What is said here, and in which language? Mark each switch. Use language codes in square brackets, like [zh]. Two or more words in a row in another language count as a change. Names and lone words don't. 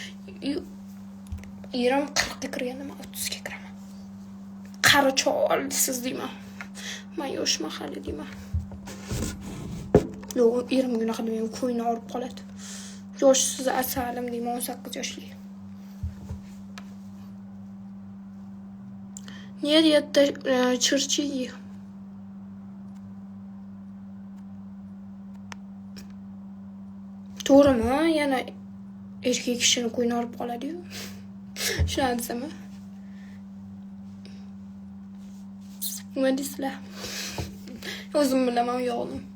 [uz] Erim 40 ga kirganda men 30 ga kiraman. Qari chol siz deyman. Men yoshman hali deyman. Yo'q, erim gunoh demayman, ko'ngli og'rib qoladi. Yosh siz asalim deyman, 18 yoshli. [ru] Нет, это черчи. [uz] To'g'rimi? Yana Erkak kishini qo'yni olib qoladi-yu. Shuni desam-a? Nima deysizlar? O'zim bilaman u yo'qni.